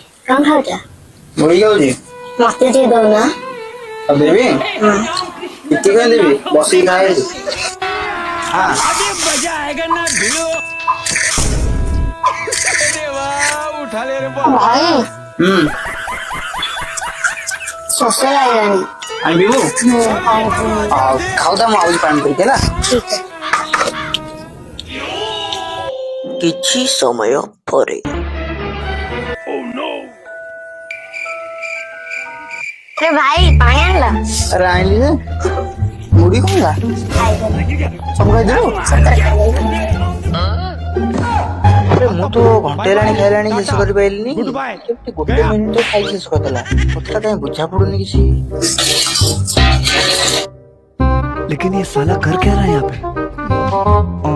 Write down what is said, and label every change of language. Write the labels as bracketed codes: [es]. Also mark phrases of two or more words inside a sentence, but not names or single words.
[or] କଣ ଖାଉଛ? ମୁଢି ଖାଉଛି। ମତେ ଟିକେ ଦଉନ। ଆଉ ଦେବି କିଛି କାଇଁ ଦେବି ବସିକି ଖାଏ। ହଁ [hi] अभी मजा आएगा ना भिड़ो देवा उठा ले रे बाबा [or] ଭାଇ ଶୋଷ ଲାଗିଲାଣି। ଆଣିବୁ ପାଣି ପିଇବି। ଆଉ ଖାଉଥା ମୁଁ ଆଉଛି ପାଣି ପିଇକି ହେଲା। ଠିକ ଅଛି। କିଛି ସମୟ ପରେ ରେ ଭାଇ ପାଣି ଆଣିଲ? ଆରେ ଆଣିଲି ଯେ ମୁଢି କଣ ଖାଇଦେଲି। ସବୁ ଖାଇଦେଲୁ? ସତରେ ଖାଇଦେଲି। ଆରେ ମୁଁ ତ ଘଣ୍ଟେ ହେଲାଣି ଖାଇଲାଣି ଶେଷ କରିପାରିଲିନି। [en] Good bye. [or] କେମିତି ଗୋଟେ ମିନିଟ ଖାଇକି ଶେଷ କରିଦେଲା କଥାଟା କାଇଁ ବୁଝା ପଡୁନି କିଛି। [hi] लेकिन ये साला कर क्या रहा है यहाँ पे